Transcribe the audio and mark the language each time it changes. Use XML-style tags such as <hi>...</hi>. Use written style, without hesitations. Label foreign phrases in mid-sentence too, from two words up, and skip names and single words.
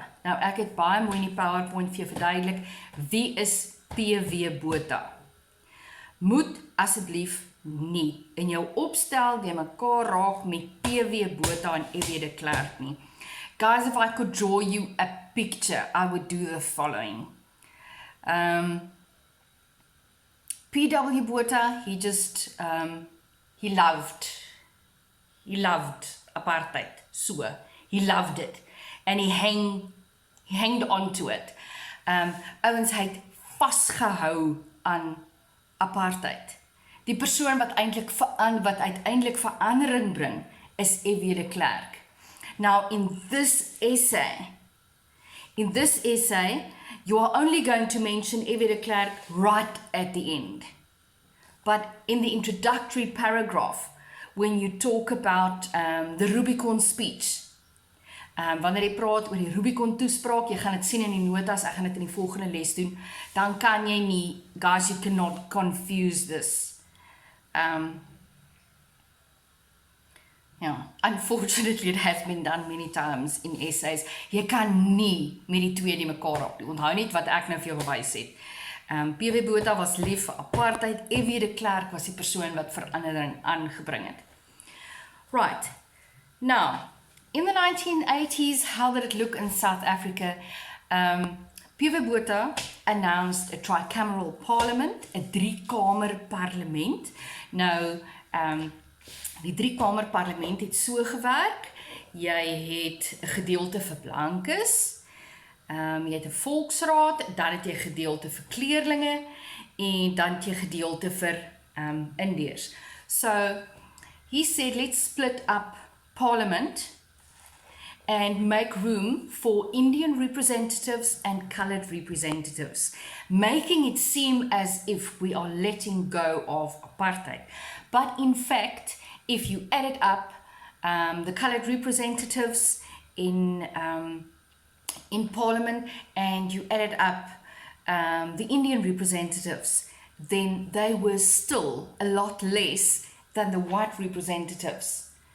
<af>Nou, ek het baie mooi in die PowerPoint vir jou verduidelik, wie is P.W. Botha? Moet asseblief nie in jou opstel die mekaar raak met P.W. Botha en F.W. de Klerk nie.</af> <en>Guys, if I could draw you a picture, I would do the following. P.W. Botha, he just, he loved apartheid, so, he loved it, and he hanged on to it.</en> <af>Ouens, hy het vasgehou aan apartheid. Die persoon wat uiteindelik verandering bring, is F.W. de Klerk.</af> <en>Now, in this essay, you are only going to mention F.W. de Klerk right at the end. But in the introductory paragraph, when you talk about the Rubicon speech,</en> <af>wanneer jy praat oor die Rubicon toespraak, jy gaan dit sien in die notas, ek gaan dit in die volgende les doen, dan kan jy nie,</af> <en>guys, you cannot confuse this. Unfortunately, it has been done many times in essays.</en> <af>Jy kan nie met die twee die mekaar op doen. Onthou net wat ek nou vir jou bewys het. P.W. Botha was lief vir apartheid, F.W. de Klerk was die persoon wat verandering aangebring het.</af> <en>Right, now, in the 1980s, how did it look in South Africa? P.W. Botha announced a tricameral parliament,</en> <af>'n driekamer parlement. Nou, die driekamer parlement het so gewerk, jy het 'n gedeelte vir blankes, jy het 'n volksraad, dan het jy gedeelte vir kleerlinge, en dan het jy gedeelte vir Indiërs.</af> <en>So, he said, let's split up parliament and make room for Indian representatives and colored representatives, making it seem as if we are letting go of apartheid. But in fact, if you added up the colored representatives in Parliament, and you added up the Indian representatives, then they were still a lot less than the white representatives.</en>